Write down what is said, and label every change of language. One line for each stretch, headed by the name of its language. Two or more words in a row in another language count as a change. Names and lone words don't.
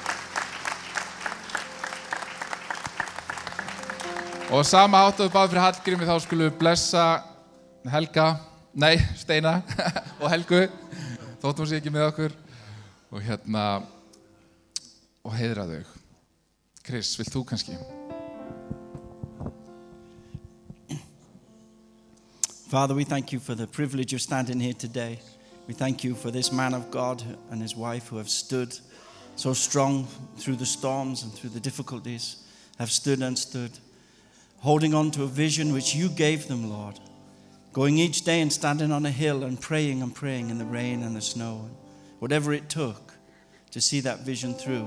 Icelandic: Og sama áttu við báð fyrir Hallgrími, þá skulum við blessa Steina og Helgu, þóttum sé ekki með okkur, og og heiðra þau. Chris, vilt þú kannski?
English: Father, we thank you for the privilege of standing here today. We thank you for this man of God and his wife who have stood so strong through the storms and through the difficulties, have stood and stood, holding on to a vision which you gave them, Lord, going each day and standing on a hill and praying in the rain and the snow, and whatever it took to see that vision through.